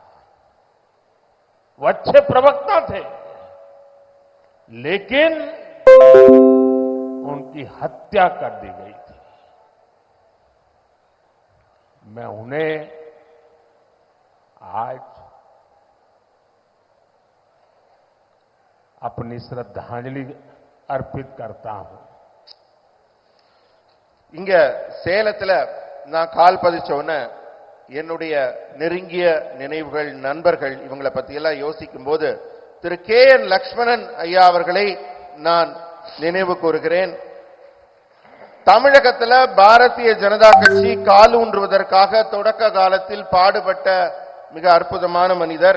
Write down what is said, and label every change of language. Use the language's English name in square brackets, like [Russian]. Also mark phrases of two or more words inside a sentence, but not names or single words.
[Hindi] वो अच्छे प्रवक्ता थे, लेकिन उनकी हत्या कर दी गई थी। मैं उन्हें आज अपनी श्रद्धांजलि अर्पित करता हूं। [Tamil] இங்க சேலத்துல நான் கால் பதிச்ச உடனே என்னுடைய நெருங்கிய நினைவுகள், நண்பர்கள் இவங்களை பத்தி எல்லாம் யோசிக்கும் போது திரு KN லக்ஷ்மணன் ஐயா அவர்களை நான் நினைவு கூறுகிறேன். தமிழகத்தில் பாரதிய ஜனதா கட்சி காலூன்றுவதற்காக தொடக்க காலத்தில் பாடுபட்ட மிக அற்புதமான மனிதர்.